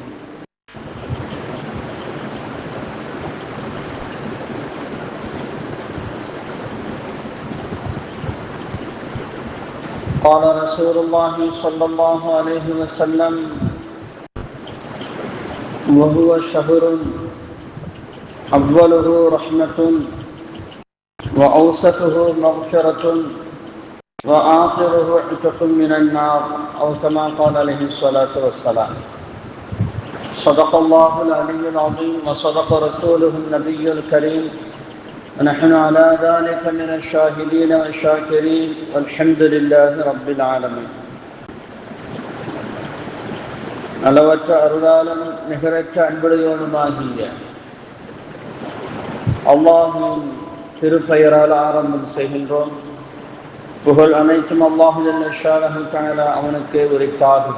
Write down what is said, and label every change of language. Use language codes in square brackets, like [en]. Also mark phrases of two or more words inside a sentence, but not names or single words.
[ar] قال رسول الله صلى الله عليه وسلم: وهو شهر أوله رحمة وأوسطه مغفرة وآخره عتق من النار، أو كما قال عليه الصلاة والسلام. صدق الله العلي العظيم وصدق رسوله النبي الكريم، ونحن على ذلك من الشاهدين والشاكرين والحمد لله رب العالمين. [ta] அளவற்ற அருளாளன் நிகரற்ற அன்புடையோனுமாகிய அல்லாஹ்வின் திருப்பெயரால் ஆரம்பம் செய்கின்றோம். புகழ் அனைத்தும் அல்லாஹ் [ar] جل شأنه تعالى [ta] அவனுக்கே உரித்தாகுக.